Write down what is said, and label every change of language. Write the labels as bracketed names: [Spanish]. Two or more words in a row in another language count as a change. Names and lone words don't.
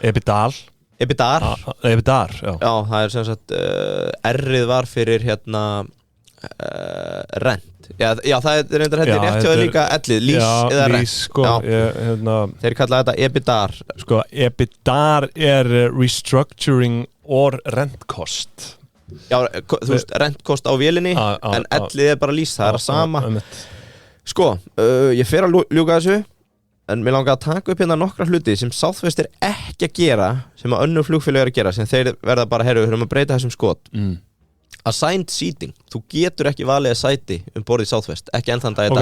[Icelandic] EBITDA, já það er sem sagt R-ið var fyrir rent Já, það er reyndar rétt hjá það líka ellið, lís eða rent sko, þeir kalla þetta EBITDAR Sko, EBITDAR er [English] restructuring or rent cost [Icelandic] Já, þú veist, rentkost á vélinni en ellið er bara lís, það er að sama Sko, ég fer að ljúka þessu en mér langar að taka upp nokkra hluti sem Southwest er ekki að gera sem að önnur flugfélög eru að gera sem þeir verða bara, við höfum að breyta þessum skot [English] Assigned seating, [Icelandic] þú getur ekki valið sæti borðið Southwest, ekki enn þann dag í dag